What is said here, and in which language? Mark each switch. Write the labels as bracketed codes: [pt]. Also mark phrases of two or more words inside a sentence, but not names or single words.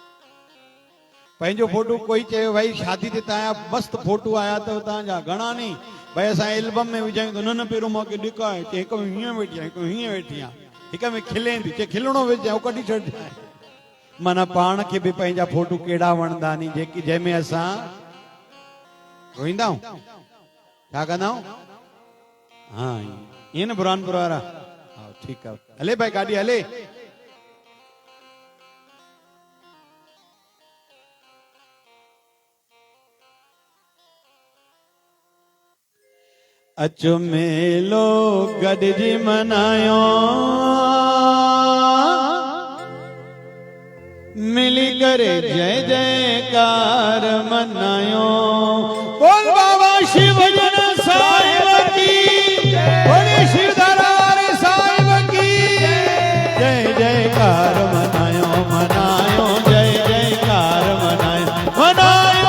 [sd] पंहिंजो फोटो कोई चयो भाई शादी ते तव्हांजा मस्त फोटो आया अथव तव्हांजा घणा नी भाई असां एल्बम में विझायूं त न पहिरियों मूंखे ॾिकाए चई हिक में हीअं वेठी आहे हिक में हीअं वेठी आहे हिक में खिले थी चए खिलणो विझां कढी छॾिजांइ माना पाण खे बि पंहिंजा फोटू कहिड़ा वणंदा नी जेकी जंहिंमें असां रोईंदा आहियूं छा कंदा आहियूं हाँ ईअं न बुरहानपुर वारा हा ठीकु आहे हले भाई गाॾी हले अचो मेलो गॾिजी मनायो मिली करे जय जयकार मनायो बोल बाबा शिवजन साहिब की बोले शिवधरार साहिब की जय जयकार मनायो मनायो जय जयकार मनायो मनायो